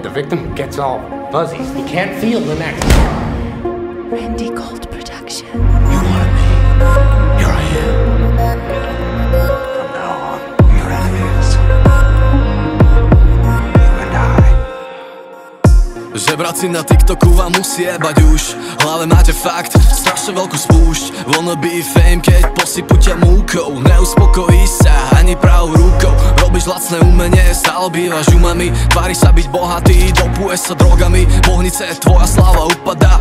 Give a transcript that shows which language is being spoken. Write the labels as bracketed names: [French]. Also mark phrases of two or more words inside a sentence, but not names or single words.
[English] The victim gets all fuzzy. He can't feel the neck. Randy Gold Production. You wanted me. Here I am. From now on, your enemies. You and I. [Slovak] Žebraci na TikToku vám musí jebať už. V hlave máte fakt, strašne veľkú spúšť. [English] Wannabe fame, [Slovak] keď posypu ťa múkou. Neuspokojí sa ani pravou rukou. Robíš lacné umenie, stále bývaš umami. Tvári sa byť bohatý, dopuješ sa drogami. Pohnice, tvoja sláva upadá.